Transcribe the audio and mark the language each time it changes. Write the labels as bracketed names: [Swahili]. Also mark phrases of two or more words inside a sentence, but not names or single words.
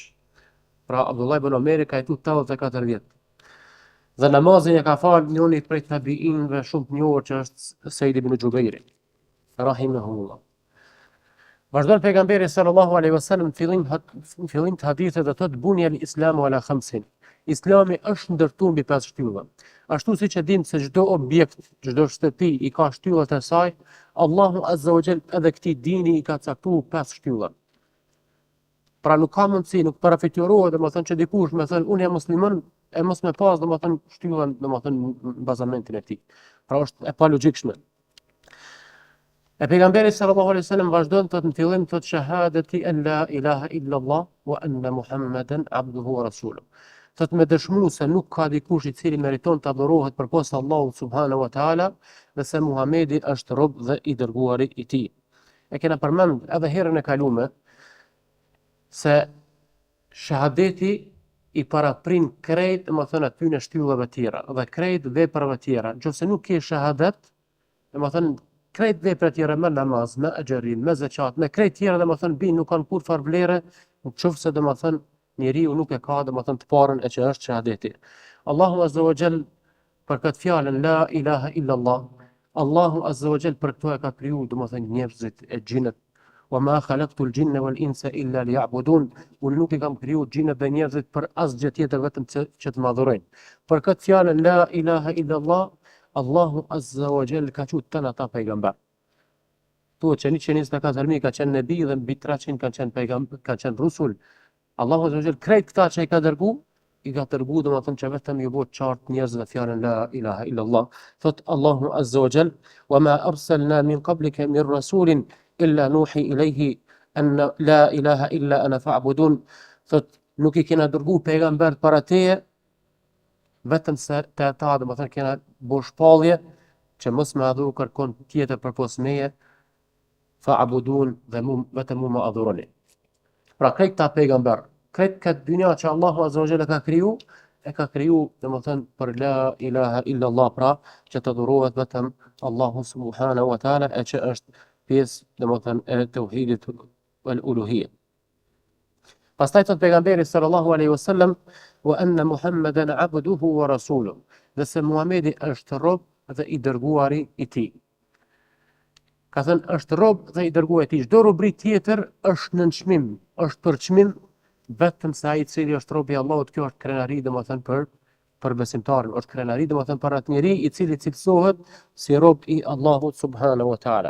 [Albanian] Pra Abdullah ibn Umeri ka jetu 84 vjet. Dhe namazin e ka falë njëri prej tabiinëve shumë të njohur që është Sejid ibn Xhubeiri, rahimahullah. Vazhdon pejgamberi [Arabic] صلى الله عليه وسلم [Albanian] në fillim të hadithit dhe thotë [Arabic] بني الإسلام على خمس. [Albanian] Islami është ndërtuar mbi 5 shtylla. Ashtu siç e dim se çdo objekt, çdo shtëpi i ka shtyllat e saj, Allahu [Arabic] عز وجل [Albanian] edhe këtij dini i ka caktuar 5 shtylla. Pra nuk ka mundësi, nuk parafiturohet domethënë që dikush me thënë unë jam musliman e mos me pas domethënë shtyllën domethënë në bazamentin e tij. Pra është e palogjikshme. E pejgamberi [Arabic] صلى الله عليه وسلم [Albanian] vazhdon thot në fillim thot [Arabic] شهادة أن لا إله إلا الله وأن محمدا عبده ورسوله. [Albanian] Thot me dëshmu se nuk ka dikush i cili meriton të adhurohet përposa Allahut [Arabic] سبحانه وتعالى [Albanian] dhe se Muhamedi është rob dhe i dërguari i tij. E kena përmend edhe herën e kaluar se shahadeti i paraprin krejt, domethënë aty në shtyllave tjera dhe krejt veprave tjera. Nëse nuk ke shahadet, domethënë krejt veprat tjera me namaz, me agjerim, me zeqat, me krejt tjera domethënë bin nuk kanë kur far vlere, nëse domethënë njeriu nuk e ka domethënë të parën e që është shahadeti. Allahu [Arabic] عز وجل [Albanian] për këtë fjalën [Arabic] لا إله إلا الله, [Albanian] Allahu [Arabic] عز وجل [Albanian] për këto e ka kriju domethënë njerëzit e xhinët. [Arabic] وما خلقت الجن والإنس إلا ليعبدون. [Albanian] Unë nuk i kam kriju xhinët dhe njerëzit për asgjë tjetër vetëm që të më adhurojnë. Për këtë fjalën [Arabic] لا إله إلا الله, [Albanian] Allahu [Arabic] عز وجل [Albanian] ka thënë tani ata pejgamber. Thuhet që 124.000 ka qenë nebi dhe mbi 300 kanë qenë pejgamber, kanë qenë rusul. Allahu [Arabic] عز وجل [Albanian] krejt këta që i ka dërgu domethënë që vetëm ju bëhet qartë njerëzve fjalën [Arabic] لا إله إلا الله. Thot الله عز وجل وما أرسلنا من قبلك من رسول إلا نوحي إليه أنه لا إله إلا أنا فاعبدون. [Albanian] Thot nuk i kena dërgu pejgamber para teje vetëm se te ata domethënë kena bo shpallje që mos me adhuru kërkon tjetër përpos meje, fa'budun dhe vetëm mu më adhuroni. Pra krejt ta pejgamber, krejt këtë dynja që Allahu [Arabic] عز وجل [Albanian] e ka kriju domethënë për [Arabic] لا إله إلا الله, [Albanian] pra që të adhurohet vetëm Allahu [Arabic] سبحانه وتعالى [Albanian] e që është pjesë domethënë e tauhidit [Arabic] والألوهية. [Albanian] Pastaj thot pejgamberi [Arabic] صلى الله عليه وسلم وأن محمدا عبده ورسوله, [Albanian] dhe se Muhamedi është rob dhe i dërguari i tij. Ka thënë është rob dhe i dërguari i tij. Çdo robëri tjetër është në çmim, është për çmim vetëm se ai i cili është robi i Allahut. Kjo është krenari domethënë për besimtarin, është krenari domethënë për atë njeri i cili cilësohet si rob i Allahut [Arabic] سبحانه وتعالى.